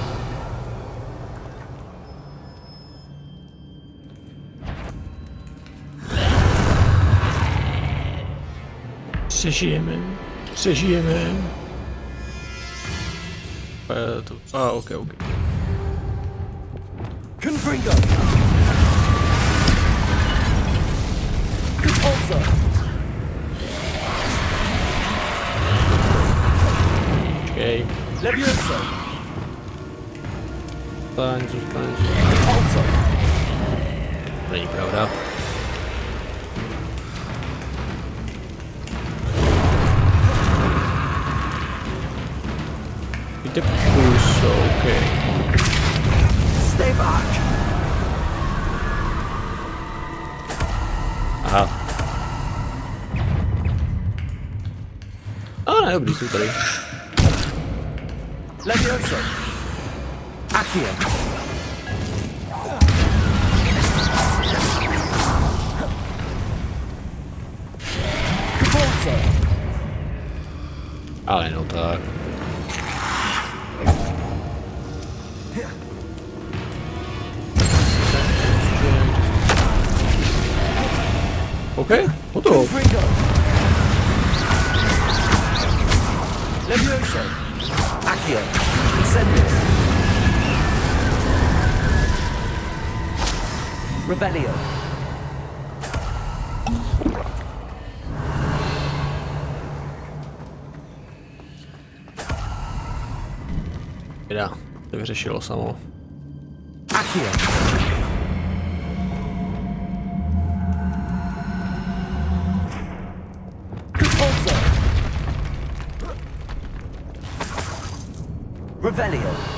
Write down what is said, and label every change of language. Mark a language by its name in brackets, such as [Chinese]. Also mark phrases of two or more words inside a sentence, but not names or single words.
[Czech] Přežijeme. Přežijeme. OK. Confringo. Compulsor. Počkej. Levioso. Zůstaň. Compulsor. Není pravda. Jde pulso, OK. [English] Stay back. [Czech] Aha. Ne, dobrý, jsou tady. Levioso. Accio. Compulsor. Ale no tak. OK, hotovo. Confringo. Levioso. Accio. Incendio. Revelio. Teda, to vyřešilo samo. Accio. Revelio.